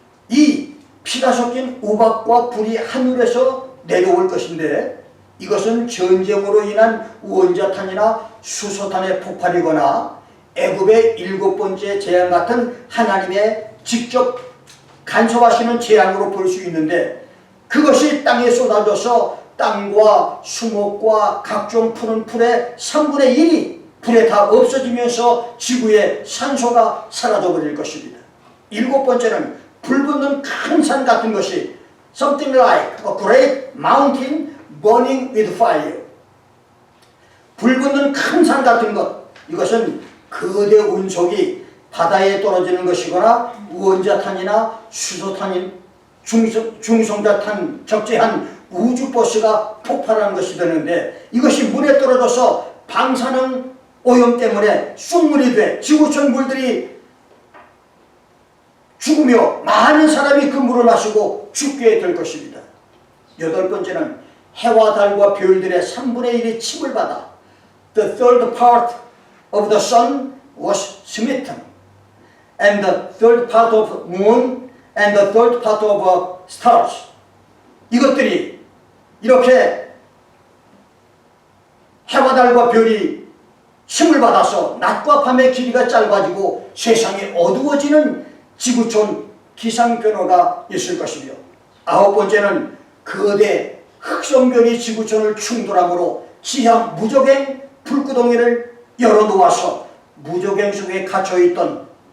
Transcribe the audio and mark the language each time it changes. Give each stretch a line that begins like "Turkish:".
Korean: 이 피가 섞인 우박과 불이 하늘에서 내려올 것인데 이것은 전쟁으로 인한 원자탄이나 수소탄의 폭발이거나 애굽의 7번째 재앙 같은 하나님의 직접 간섭하시는 재앙으로 볼 수 있는데 그것이 땅에 쏟아져서 땅과 수목과 각종 푸른 풀의 3분의 1이 불에 다 없어지면서 지구의 산소가 사라져버릴 것입니다. 7번째는 불 붙는 큰 산 같은 것이
English: something like a great mountain burning with fire.
Korean: 불 붙는 큰 산 같은 것, 이것은 거대 운석이 바다에 떨어지는 것이거나 원자탄이나 수소탄인 중성자탄 적재한 우주버스가 폭발하는 것이 되는데 이것이 물에 떨어져서 방사능 오염 때문에 쑥물이 돼 지구촌 물들이 죽으며 많은 사람이 그 물을 마시고 죽게 될 것입니다. 8번째는 해와 달과 별들의 3분의 1이 침을 받아
English: The third part of the sun was smitten and the third part of moon and the third part of stars.
Korean: 이것들이 이렇게 해와 달과 별이 힘을 받아서 낮과 밤의 길이가 짧아지고 세상이 어두워지는 지구촌 기상변화가 있을 것이며 9번째는 거대 흑성별이 지구촌을 충돌하므로 지하 무적행 불구덩이를 열어놓아서 무적행 속에 갇혀있던